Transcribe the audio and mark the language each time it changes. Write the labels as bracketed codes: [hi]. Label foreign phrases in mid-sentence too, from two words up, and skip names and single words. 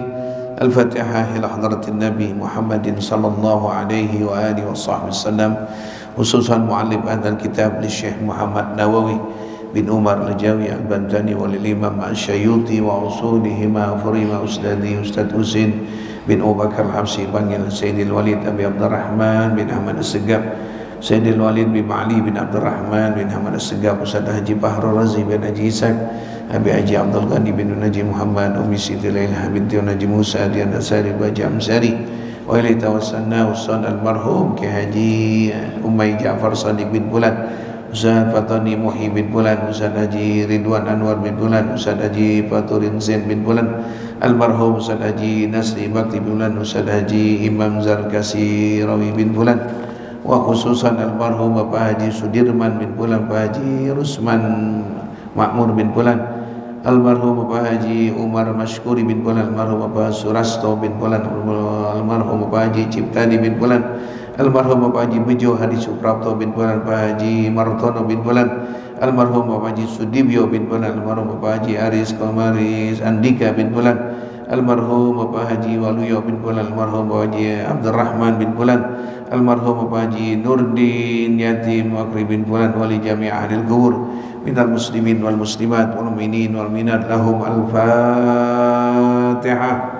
[ar] الفاتحة إلى حضرة النبي محمد صلى الله عليه وآله وصحبه وسلم. خصوصا معلم هذا الكتاب للشيخ محمد نووي بن عمر الجاوي البنتاني وللإمام الشيوطي وأصولهما فريم أستاذي أستاذ حسين bin Abu Bakar Al-Habsyi panggil Sayyidil Walid Abi Abdurrahman bin Ahmad As-Segaf, Sayyidil Walid bin Ma'li bin Abdurrahman bin Ahmad As-Segaf, Ustaz Haji Bahrul Razi bin Haji Ishaq, Abi Haji Abdul [id] Ghani bin Naji Muhammad, Umi Siti Lailah binti Naji Musa Dian Asari Baja Amsari, [ar] وإليه توسلنا [id] Ustaz almarhum Ki Haji Umay Ja'far Sadiq bin Bulan, Ustaz Fatani Muhi bin Bulan, Ustaz Haji Ridwan Anwar bin Bulan, Ustaz Haji Faturin Zain bin Bulan, almarhum Ustaz Haji Nasri Bakti bin Bulan, Ustaz Haji Imam Zarkasi Rawi bin Bulan, [ar] وخصوصا [id] almarhum Bapak Haji Sudirman bin Bulan, Pak Haji Rusman Makmur bin Bulan, almarhum Bapak Haji Umar Mashkuri bin Bulan, almarhum Bapak Surasto bin Bulan, almarhum Bapak Haji Ciptani bin Bulan, almarhum Bapak Haji Bejo Hadi Suprapto bin Bulan, Pak Haji Martono bin Bulan, almarhum Bapak Haji Sudibyo bin Bulan, almarhum Bapak Haji Aris Komaris Andika bin Bulan, almarhum Bapak Haji Waluyo bin Bulan, almarhum Bapak Haji Abdurrahman bin Bulan, almarhum Bapak Haji Nurdin Yatim Wakri bin Bulan, [ar] ولجميع أهل القبور من المسلمين والمسلمات والمؤمنين والمؤمنات لهم الفاتحة.